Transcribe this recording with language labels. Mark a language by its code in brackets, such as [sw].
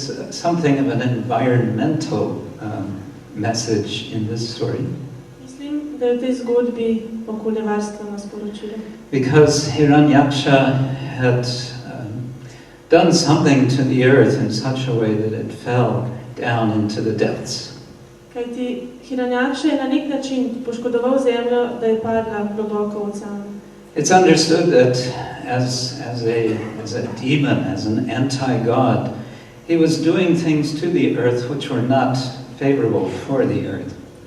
[en] something of an environmental message in this story. [sl] Mislim, da je v tej zgodbi okoljevarstveno sporočilo. [en] Because Hiranyaksha had done something to the earth in such a way that it fell down into the depths. [sl] Kajti Hiranyaksha je na nek način poškodoval zemljo, da je padla globoko v ocean. [en] It's understood that as a demon, as an anti-god, he was doing things to the earth which were not favorable for the earth.